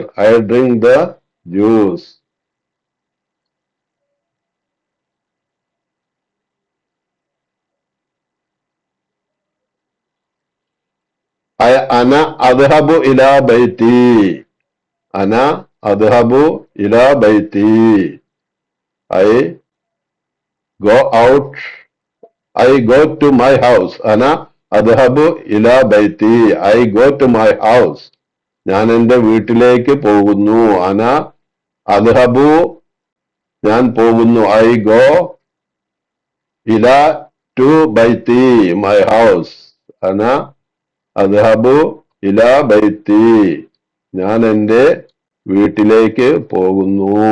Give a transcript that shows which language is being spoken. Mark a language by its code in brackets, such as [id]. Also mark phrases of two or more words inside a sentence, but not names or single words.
[en] I drink the juice. [ar] أنا أذهب إلى بيتي. أنا أذهب إلى بيتي. [en] I go out. I go to my house. [ar] أنا أذهب إلى بيتي. [en] I go to my house. [ml] ഞാൻ എന്റെ വീട്ടിലേക്ക് പോകുന്നു. [ar] أنا أذهب [ml] ഞാൻ പോകുന്നു. [en] I go ഇല to ബൈത്തി my house. [ar] أنا أذهب إلى بيتي [ml] ഞാൻ എന്റെ വീട്ടിലേക്ക് പോകുന്നു.